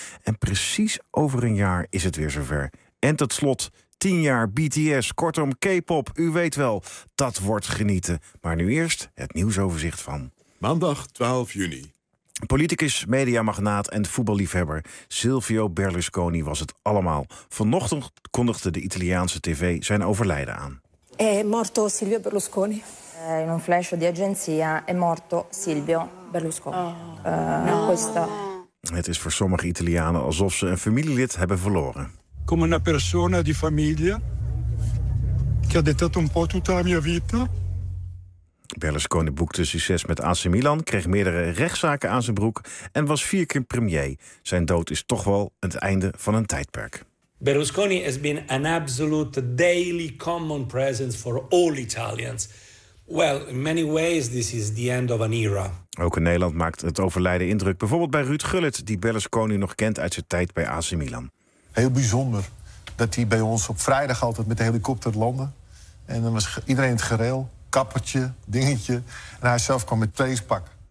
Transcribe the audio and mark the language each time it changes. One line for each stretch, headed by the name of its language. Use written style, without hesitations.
Dutch: En precies over een jaar is het weer zover. En tot slot, 10 jaar BTS, kortom K-pop. U weet wel, dat wordt genieten. Maar nu eerst het nieuwsoverzicht van maandag 12 juni. Politicus, mediamagnaat en voetballiefhebber Silvio Berlusconi was het allemaal. Vanochtend kondigde de Italiaanse tv zijn overlijden aan.
Italian: È morto Silvio Berlusconi.
Dutch: In een
Italian: flash di agenzia è morto Silvio Berlusconi.
Dutch: Het is voor sommige Italianen alsof ze een familielid hebben verloren.
Italian: Come una persona di famiglia che ha dettato un po' tutta la mia vita.
Dutch: Berlusconi boekte succes met AC Milan, kreeg meerdere rechtszaken aan zijn broek en was 4 keer premier. Zijn dood is toch wel het einde van een tijdperk.
English: Berlusconi has been an absolute daily common presence for all Italians. Well, in many ways this is the end of an era.
Dutch: Ook in Nederland maakt het overlijden indruk. Bijvoorbeeld bij Ruud Gullit, die Berlusconi nog kent uit zijn tijd bij AC Milan. Heel bijzonder dat hij bij ons op vrijdag altijd met de helikopter landde. En dan was iedereen in het gareel. Kappertje, dingetje. En hij zelf kwam met tweespak.